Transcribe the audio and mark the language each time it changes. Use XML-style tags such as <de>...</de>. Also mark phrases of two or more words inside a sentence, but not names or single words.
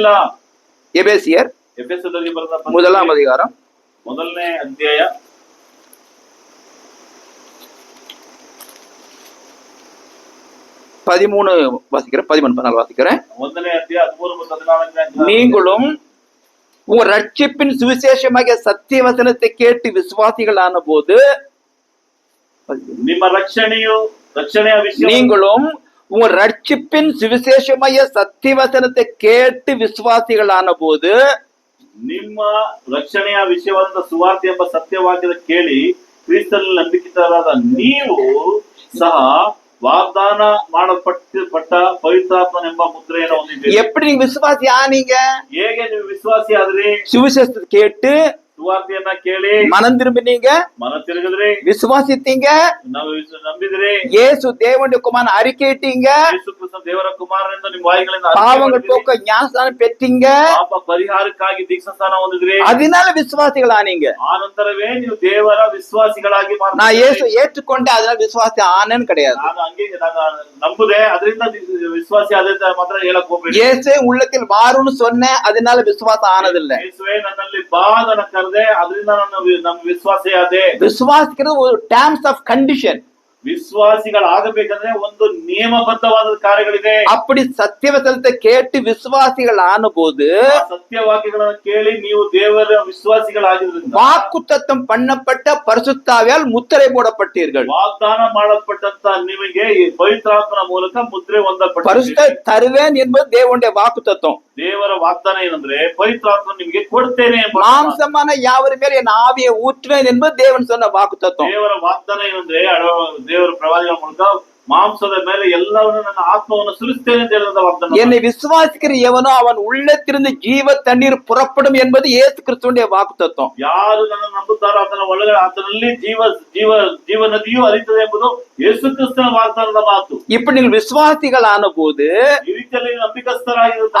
<ta>எபேசியர்</ta> <kn>ಎಫೆಸದಲ್ಲಿ ಬರೆದ</kn> <ta>1ஆம் அதிகாரம்</ta> <kn>1ನೇ ಅಧ್ಯಾಯ</kn> <ta>13 வாசிக்கிறேன், 13-14 வாசிக்கிறேன்.</ta> <kn>1ನೇ ಅಧ್ಯಾಯ 13 ಮತ್ತು 14.</kn> <ta>நீங்களும் உங்கள் ரட்சிப்பின் சுவிசேஷமாகிய சத்திய வசனத்தை கேட்டு விசுவாசிகளான போது,</ta> <kn>ನಿಮ್ಮ ರಕ್ಷಣೆಯ ವಿಷಯ</kn> <ta>நீங்களும் உங்கள் ரட்சிப்பின் சுவிசேஷமாகிய சத்திய வசனத்தை கேட்டு விசுவாசிகளான போது,</ta> <kn>ನಿಮ್ಮ ರಕ್ಷಣೆಯ ವಿಷಯವಾದ ಸುವಾರ್ತೆ ಎಂಬ ಸತ್ಯವಾಕ್ಯದ ಕೇಳಿ ಕ್ರಿಸ್ತನಲ್ಲಿ ನಂಬಿಕೆದಾರರಾದ ನೀವು ಸಹ வாഗ്தான ಮಾಡಲ್ಪಟ್ಟ ಪವಿತ್ರಾತ್ಮನೆಂಬ ಮುದ್ರೆಯನ್ನು ಹೊಂದಿದ್ದೀರಿ.</kn> <ta>எப்படி நீங்க விசுவாசி ஆனீங்க?</ta> <kn>ಹೇಗೆ ನೀವು ವಿಶ್ವಾಸಿ ಆದ್ರಿ?</kn> <ta>சுவிசேஷத்தை கேட்டு</ta> <kn>ಸುವಾರ್ತೆಯನ್ನ ಕೇಳಿ</kn> <ta>மனம் திரும்பினீங்க,</ta> <kn>ಮನ ತಿರುಗಿದ್ರಿ,</kn> <ta>விசுவாசித்தீங்க,</ta> <kn>ನಾವು ನಂಬಿದ್ರಿ,</kn> <ta>இயேசு தேவனுடைய குமாரன் அறிக்கையிட்டீங்க,</ta> <kn>ಯೇಸು ಕ್ರಿಸ್ತ ದೇವರ ಕುಮಾರನೆಂದು ನಿಮ್ಮ ಬಾಯಿಗಳಿಂದ</kn> <ta>பாவங்கள் போக்க ஞானஸ்தானம் பெற்றீங்க,</ta> <kn>ಪಾಪ ಪರಿಹಾರಕ್ಕಾಗಿ ದೀಕ್ಷಾ ಸ್ನಾನ ಹೊಂದಿದ್ರಿ,</kn> <ta>அதனால விசுவாசிகள் ஆனீங்க.</ta> <kn>ಆ ನಂತರವೇ ನೀವು ದೇವರ ವಿಶ್ವಾಸಿಗಳಾಗಿ</kn> <ta>நான் இயேசு ஏற்றுக்கொண்டு அதனால விசுவாசி ஆனேன்னு கிடையாது.</ta> <kn>ನಾನು ನಂಬುದೆ ಅದರಿಂದ ವಿಶ್ವಾಸಿ ಆದ ಮಾತ್ರ ಹೇಳಕ್ ಹೋಗ್ಬೇಡಿ.</kn> <ta>இயேசு உள்ளத்தில் வாருன்னு சொன்னேன், அதனால விசுவாசம் ஆனதில்லை.</ta> <kn>ಯೇಸುವೇ ನನ್ನಲ್ಲಿ ಬಾ ನನ್ನ ಕರೆದೆ, ಅದರಿಂದ ನಮ್ಮ ವಿಶ್ವಾಸ ಆದೆ.</kn> <ta>விசுவாசிக்கிறது ஒரு</ta> <en>terms of condition.</en> <kn>ವಿಶ್ವಾಸಿಗಳಾಗಬೇಕಂದ್ರೆ ಒಂದು ನಿಯಮಬದ್ಧವಾದ ಕಾರ್ಯಗಳಿದೆ.</kn> <ta>அப்படி சத்தியவசனத்தை கேட்டு விசுவாசிகள் ஆனபோது</ta> <kn>ಆ ಸತ್ಯವಾಕ್ಯಗಳನ್ನು ಕೇಳಿ ನೀವು ದೇವರ ವಿಶ್ವಾಸಿಗಳಾಗಿದ್ರಿಂದ</kn> <ta>வாக்குத்தத்தம் பண்ணப்பட்ட பரிசுத்தாவியால் முத்திரை போடப்பட்டீர்கள்.</ta> <kn>ವಾಗ್ದಾನ ಮಾಡಲ್ಪಟ್ಟಂತ ನಿಮಗೆ ಈ ಪವಿತ್ರಾತ್ಮನ ಮೂಲಕ ಮುದ್ರೆ ಹೊಂದಲ್ಪಟ್ಟಿದೆ.</kn> <ta>பரிசுத்த தருவேன் என்பது தேவனுடைய வாக்குத்தத்தம்.</ta> <kn>ದೇವರ ವಾಗ್ದಾನ ಏನಂದ್ರೆ ಪವಿತ್ರಾತ್ಮ ನಿಮಗೆ ಕೊಡ್ತೇನೆ ಎಂಬ</kn> <ta>மாம்சமான யாவர் மேல் என் ஆவியை ஊற்றுவேன் என்பது தேவன் சொன்ன வாக்குத்தத்தம்.</ta> <kn>ದೇವರ ವಾಗ್ದಾನ ಏನಂದ್ರೆ ದೇವರ ಪ್ರವಾದಿಗಳ ಮೂಲಕ ಮಾಂಸದ ಮೇಲೆ ಎಲ್ಲವನ್ನೂ ನನ್ನ ಆತ್ಮವನ್ನು ಸುರಿಸ್ತೇನೆ ಅಂತ ಹೇಳಿದ ವಾಗ್ದಾನ.</kn> <ta>என்னை விசுவாசிக்கிற எவனோ அவன் உள்ளத்திலிருந்து ஜீவ தண்ணீர் புறப்படும் என்பது இயேசு கிறிஸ்துவினுடைய வாக்குத்தத்தம்.</ta> <kn>ಯಾರು ನನ್ನ ನಂಬುತ್ತಾರೋ ಅದನ್ನ ಒಳಗಡೆ ಅದರಲ್ಲಿ ಜೀವ ಜೀವ ಜೀವ ನದಿಯು ಹರಿಯುತ್ತದೆ ಎಂಬುದು ಯೇಸು ಕ್ರಿಸ್ತನ ವಾಗ್ದಾನದ ಮಾತು.</kn> <ta>இப்படி நீங்கள் விசுவாசிகள் ஆன போது</ta> <kn>ಈ ರೀತಿಯಲ್ಲಿ ನಂಬಿಕಸ್ಥರಾಗಿರುತ್ತಾರೆ.</kn>